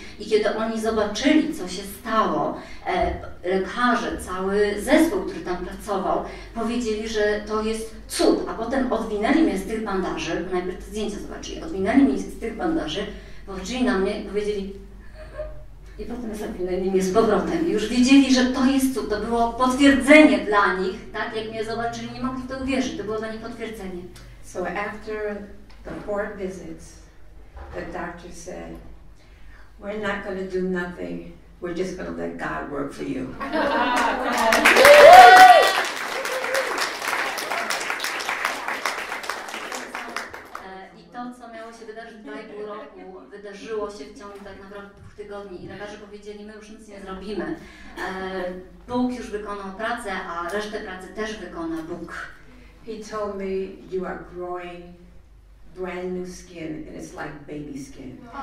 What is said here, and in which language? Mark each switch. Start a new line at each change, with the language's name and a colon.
Polish: I kiedy oni zobaczyli, co się stało, lekarze, cały zespół, który tam pracował, powiedzieli, że to jest cud, a potem odwinęli mnie z tych bandaży, najpierw te zdjęcia zobaczyli, odwinęli mnie z tych bandaży, popatrzyli na mnie i powiedzieli, i potem zawinęli mnie z powrotem. I już wiedzieli, że to jest cud, to było potwierdzenie dla nich, tak, jak mnie zobaczyli, nie mogli w to uwierzyć, to było dla nich potwierdzenie.
English: So after the 4 visits, the doctor said, "We're not going to do nothing. We're just going to let God work for you."
Polish: I to, co miało się wydarzyć 2,5 roku, wydarzyło się w ciągu tak naprawdę 2 tygodni. I lekarze powiedzieli, my już nic nie zrobimy. Bóg już wykonał pracę, a resztę pracy też wykona Bóg.
English: He told me, "You are growing brand new skin, and it's like baby skin."